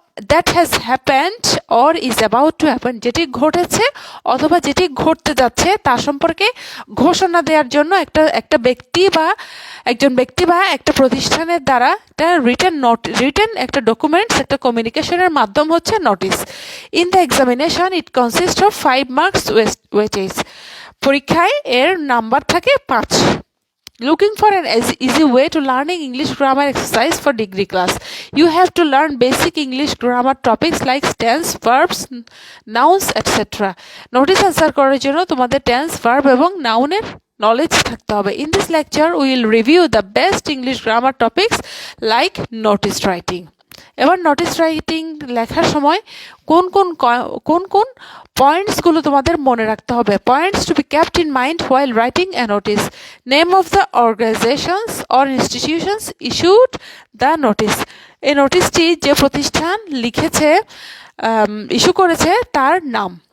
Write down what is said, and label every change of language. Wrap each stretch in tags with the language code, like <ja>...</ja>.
<en>that has happened or is about to happen,</en> <bn>যেটি ঘটেছে অথবা যেটি ঘটতে যাচ্ছে তার সম্পর্কে ঘোষণা দেওয়ার জন্য একটা ব্যক্তি বা একজন ব্যক্তি বা একটা প্রতিষ্ঠানের দ্বারা একটা রিটেন একটা ডকুমেন্টস, একটা কমিউনিকেশনের মাধ্যম হচ্ছে notice.</bn> <en>In the examination it consist of 5 marks weightage.</en> <bn>পরীক্ষায় এর নাম্বার থাকে 5।</bn> <en>Looking for an easy way to learning English grammar exercise for degree class. You have to learn basic English grammar topics like tense, verbs, nouns, etc.</en> <bn>Notice answer করার জন্য তোমাদের tense, verb এবং noun এর knowledge থাকতে হবে।</bn> <en>In this lecture, we will review the best English grammar topics like notice writing.</en> <bn>এবার notice writing লেখার সময় কোন কোন পয়েন্টসগুলো তোমাদের মনে রাখতে হবে।</bn> <en>Points to be kept in mind while writing a notice: name of the organisations or institutions issued the notice.</en> <bn>এই নোটিসটি যে প্রতিষ্ঠান লিখেছে, ইস্যু করেছে তার নাম।</bn>